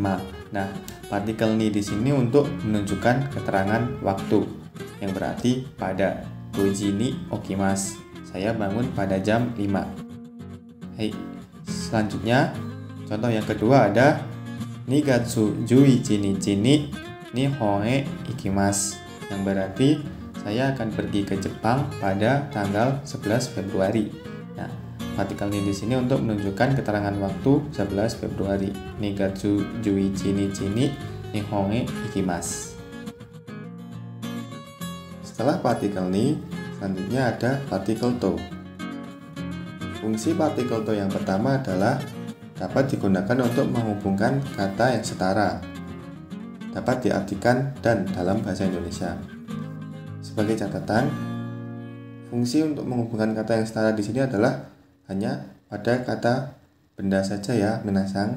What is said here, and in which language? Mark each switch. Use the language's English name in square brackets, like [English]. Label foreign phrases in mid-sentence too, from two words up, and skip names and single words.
[Indonesian] Nah, partikel ni di sini untuk menunjukkan keterangan waktu, yang berarti pada. [Japanese] 五時に起きます, [Indonesian] saya bangun pada jam 5. Hai, selanjutnya contoh yang kedua ada [Japanese] 二月十一日に日本へ行きます, [Indonesian] yang berarti saya akan pergi ke Jepang pada tanggal 11 Februari. Nah, partikel ni di sini untuk menunjukkan keterangan waktu 11 Februari. [Japanese] 二月十一日に日本へ行きます. [Indonesian] Setelah partikel ni, selanjutnya ada partikel to. Fungsi partikel to yang pertama adalah dapat digunakan untuk menghubungkan kata yang setara. Dapat diartikan dan dalam bahasa Indonesia. Sebagai catatan, fungsi untuk menghubungkan kata yang setara di sini adalah hanya pada kata benda saja ya, minasang.